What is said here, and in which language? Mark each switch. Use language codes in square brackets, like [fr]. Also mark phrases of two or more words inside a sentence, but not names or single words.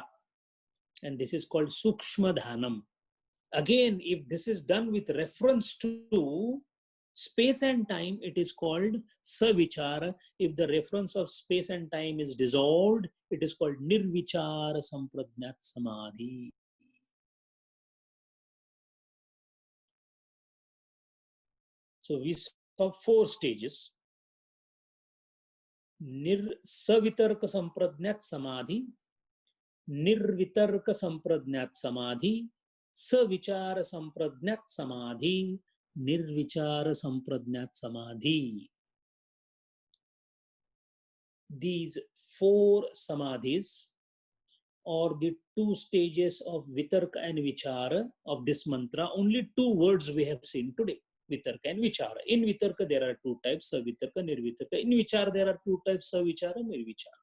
[en] And this is called [sa] Sukshma Dhanam. [en] Again, if this is done with reference to space and time, it is called Savichara. If the reference of space and time is dissolved, it is called [sa] Nirvichara Sampradnyat Samadhi. [en] So we saw 4 stages. [sa] Savitarka Sampradnyat Samadhi, Nirvitarka Sampradnyat Samadhi, Savichara Sampradnyat Samadhi, Nirvichara Sampradnyat Samadhi. [en] These 4 samadhis, or the 2 stages of Vitarka and Vichara of this mantra, only 2 words we have seen today. Vitarka and Vichara. In Vitarka, there are 2 types, [sa] Savitarka, Nirvitarka. [en] In Vichara, there are 2 types, [sa] Savichara, Nirvichara.